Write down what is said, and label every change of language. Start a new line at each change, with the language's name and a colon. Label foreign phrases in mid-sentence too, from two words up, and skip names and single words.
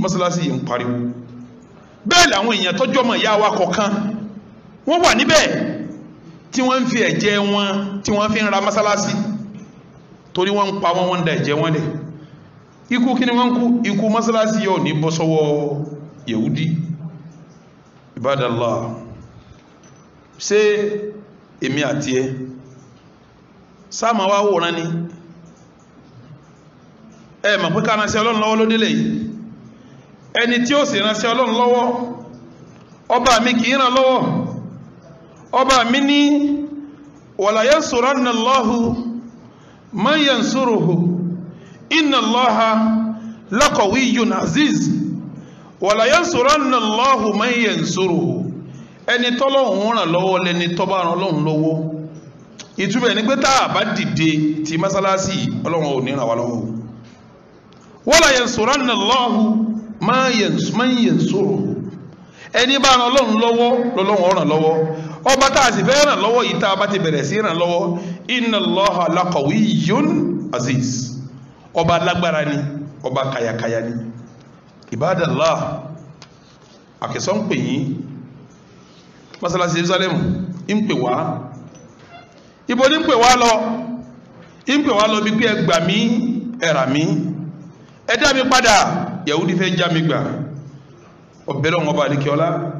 Yoruba: mọ́sálásí yìí ń pariwo bẹ́ẹ̀ làwọn èèyàn tọ́jọ́ mọ̀ ìyá wa kọ̀ọ̀kan wọ́n wà níbẹ̀ tí wọ́n ń fi ẹ̀jẹ̀ wọn tí wọ́n fi ń ra mọ́sálásí torí wọ́n ń pa wọ́n ń da ẹ̀jẹ̀ wọn lẹ̀ ikú kí ni wọ́n kú ikú mọ́sálásí yóò ní bọ́ sọ́wọ́ Yahudi Ibadallah ṣé èmi àti ẹ sáàmà wá wòrán ni ẹ mọ̀ pé ká ránṣẹ́ Ọlọ́run lọ́wọ́ ló délẹ̀ yìí ẹni tí ó sì ránṣẹ́ Ọlọ́run lọ́wọ́ ọba mi kì í ràn lọ́wọ́ ọba mi ní
Arabic: ولينصرن الله من ينصره إن الله لقوي عزيز ولينصرن الله من ينصره
Yoruba: ẹni tọ́lọ́hun ràn lọ́wọ́ lẹni tọ́bá ràn Ọlọ́run lọ́wọ́ ìtumọ̀ ní pé táà bá dìde ti mọ́sálásí Ọlọ́run ò ní ràn wá lọ́wọ́
Arabic: ولينصرن الله من ينصره
Yoruba: ẹni bá ràn Ọlọ́run lọ́wọ́ lọ́lọ́run ràn lọ́wọ́ ọba táà sì fẹ́ ràn lọ́wọ́ yìí táà bá ti bẹ̀rẹ̀ sí ràn lọ́wọ́
Arabic: إن الله لقوي عزيز
Yoruba: ọba lágbára ni ọba kayakaya ni Ibadallah àkẹsọ́ ń pè yín masalasi Jerusalem ń pè wá ibo ní ń pè wá lọ bí pé ẹ gbà mí ẹ rà mí ẹ dá mi padà Yahudi fẹ́ já mi gbà ọ̀bẹ̀rẹ̀ ọmọ ọba àdìkẹ́ọ́lá